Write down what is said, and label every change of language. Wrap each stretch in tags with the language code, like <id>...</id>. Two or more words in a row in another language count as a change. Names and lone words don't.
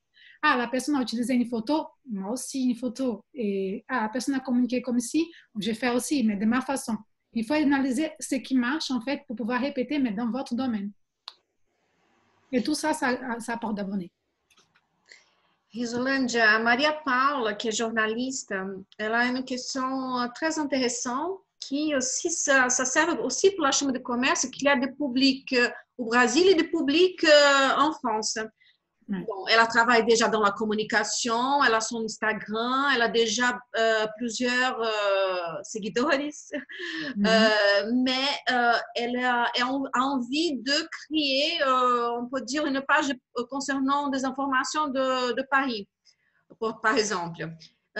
<fr>Ah, la personne a utilisé une photo, moi aussi une photo. Et la personne a communiqué comme ci, je vais faire aussi, mais de ma façon. Il faut analyser ce qui marche en fait pour pouvoir répéter, mais dans votre domaine. Et tout ça, ça apporte d'abonnés. Risolândia,</fr> <pt>a Maria Paula, que é jornalista, ela é uma questão</pt> <fr>très intéressante, que aussi, ça serve aussi pour la Chambre de commerce, qu'il y a des publics au Brésil et des publics en France. Bon, elle travaille déjà dans la communication, elle a son Instagram, elle a déjà plusieurs seguidores, mais elle a envie de créer, on peut dire, une page concernant des informations de Paris, par exemple.</fr>